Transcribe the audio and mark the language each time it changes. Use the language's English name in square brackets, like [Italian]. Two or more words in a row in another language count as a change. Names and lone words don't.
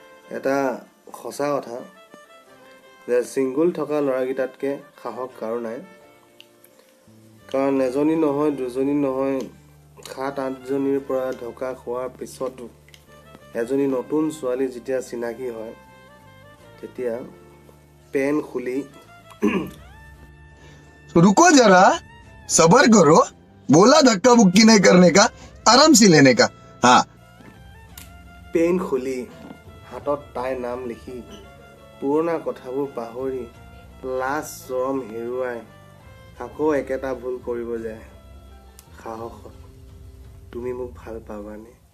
[Assamese] এটা সঁচা কথা যে ছিংগুল থকা ল'ৰাকেইটাতকৈ সাহস কাৰো নাই। কাৰণ এজনী নহয় দুজনী নহয় 7-8জনীৰ পৰা ধোকা খোৱাৰ পিছতো এজনী নতুন ছোৱালী যেতিয়া চিনাকি হয় তেতিয়া পেন খুলি [Hindi] रुको जरा सबर करो बोला धक्का बुक्की नहीं करने का आराम से लेने का हाँ [Assamese] পেন খুলি হাতত তাইৰ নাম লিখি পুৰণা কথাবোৰ পাহৰি লাজ চৰম হেৰুৱাই আকৌ একেটা ভুল কৰিব যায় সাহসত তুমি মোক ভাল পাবানে?